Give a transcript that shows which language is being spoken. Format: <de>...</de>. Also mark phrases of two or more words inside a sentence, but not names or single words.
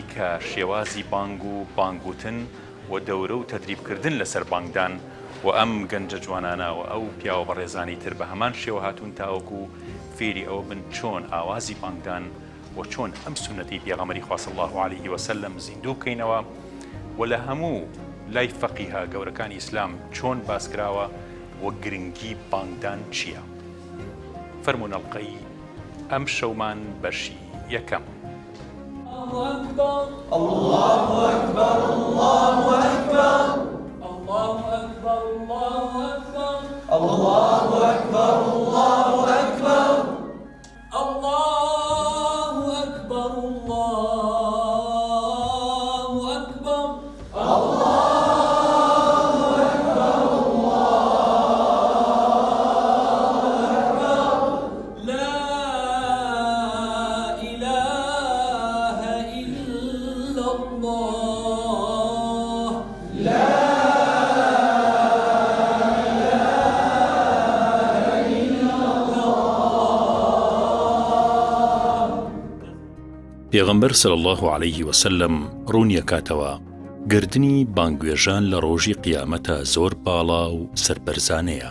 <ckb>کە شێوازی بانگ و بانگوتن و دەورە و تەدریبکردن لەسەر بانگدان و ئەم گەنجە جوانانە و ئەو پیاوە بەڕێزانی تر بە هەمان شێوە هاتوون تاوەکو فێری ئەوە بن چۆن ئاوازی بانگدان و چۆن ئەم سنەتی پێغەمبەری خوا</ckb> <ar>صلی الله علیه و سلم</ar> <ckb>زیندوو بکەینەوە و لە هەموو لای فەقیها گەورەکانی ئیسلام چۆن باسکراوە و گرنگی بانگدان چییە. فەرموون ئەڵقەی ئەم شەومان بەشی یەکەم.</ckb> <ar>الله أكبر الله أكبر الله أكبر الله أكبر الله أكبر الله أكبر الله أكبر الله أكبر الله أكبر الله أكبر الله أكبر لا إله إلا الله لا</ar> <ckb>پێغەمبەر</ckb> <ar>صلی الله علیه و سلم</ar> <ckb>ڕوون یەکاتەوە گردنی بانگوێژان لە ڕۆژی قیامەتە زۆر باڵا و سەربەرزانەیە.</ckb>